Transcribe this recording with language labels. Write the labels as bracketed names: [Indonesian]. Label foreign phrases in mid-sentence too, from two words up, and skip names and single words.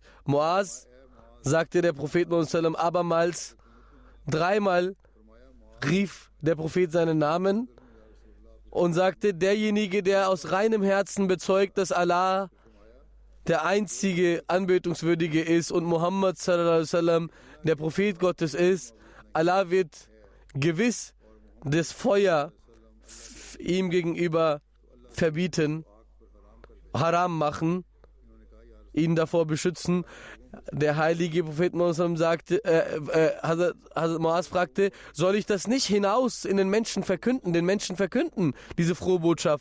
[German] Muaz, sagte der Prophet Muhammad abermals, dreimal rief der Prophet seinen Namen und sagte: Derjenige, der aus reinem Herzen bezeugt, dass Allah der einzige Anbetungswürdige ist und Muhammad [Arabic] صلى الله عليه وسلم [German] der Prophet Gottes ist, Allah wird gewiss das Feuer ihm gegenüber verbieten, haram machen, ihn davor beschützen. Der heilige Prophet Muhammad sagte, Hazrat Muaz fragte: Soll ich das nicht hinaus in den Menschen verkünden, diese frohe Botschaft?